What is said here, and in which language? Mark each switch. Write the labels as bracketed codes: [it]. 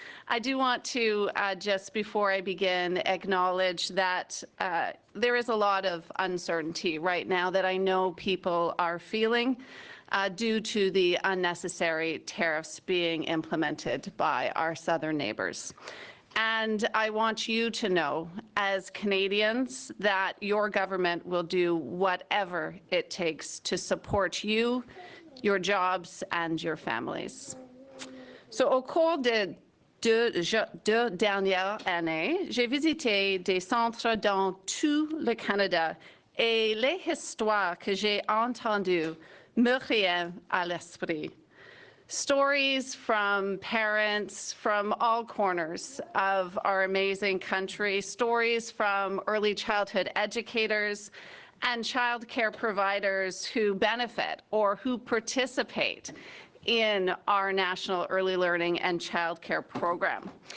[en] I do want to, just before I begin, acknowledge that there is a lot of uncertainty right now that I know people are feeling due to the unnecessary tariffs being implemented by our southern neighbours. And I want you to know, as Canadians, that your government will do whatever it takes to support you, your jobs, and your families. [fr] So, au cours de deux dernières années, j'ai visité des centres dans tout le Canada et les histoires que j'ai entendues me reviennent à l'esprit. [en] Stories from parents from all corners of our amazing country, stories from early childhood educators and childcare providers who benefit or who participate in our National Early Learning and Childcare Program.